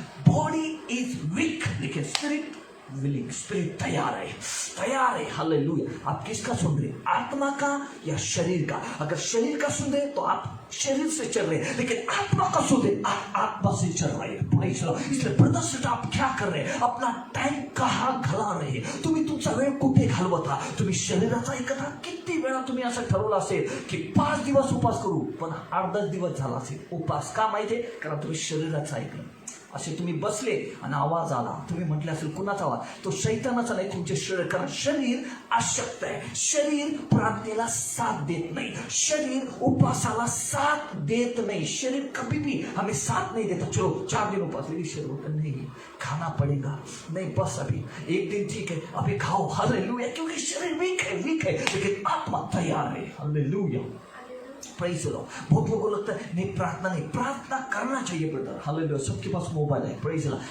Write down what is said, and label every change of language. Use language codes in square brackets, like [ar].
[en] body is weak, लेकिन spirit willing, spirit [hi] तैयार है। हालेलुया। आप किसका सुन रहे? आत्मा का या शरीर का? अगर शरीर का सुन रहे तो आप शरीर से चल रहे हैं, लेकिन आत्मा का शोध है, आत्मा से चल रहे हैं। [en] Praise the Lord. [hi] इसलिए ब्रदर सिस्टर, आप क्या कर रहे हैं? अपना टाइम कहाँ घाला रहे? [mr] तुम्ही तुमचा वेळ कुठे घालवता? तुम्ही शरीराचा ऐकता? किती वेळा तुम्ही असं ठरवलं असेल की 5 दिवस उपास करू, पण 8-10 दिवस झाला असेल उपास. का माहितीये? कारण तुम्ही शरीराचं ऐकलं. असे तुम्ही बसले आणि आवाज आला, तुम्ही म्हटले असेल कुणाचा आवाज? तो शैतानाचा नाही, तुमचे शरीर. कारण शरीर अशक्त आहे, शरीर प्रार्थनेला साथ देत नाही, शरीर उपासाला साथ देत नाही. [hi] शरीर कभी भी हमें साथ नहीं देता. चलो 4 दिन उपास, लेकिन शरीर होता नहीं, खाना पड़ेगा, नहीं बस अभी 1 दिन ठीक है, अभी खाओ. हालेलुया. क्योंकि शरीर वीक है, लेकिन आत्मा तैयार है. हालेलुया. Praise the Lord. बहुत लोगों को लगता है नहीं, प्रार्थना नहीं. प्रार्थना करना चाहिए ब्रदर. हालेलुया. सबके पास मोबाइल है. Praise the Lord.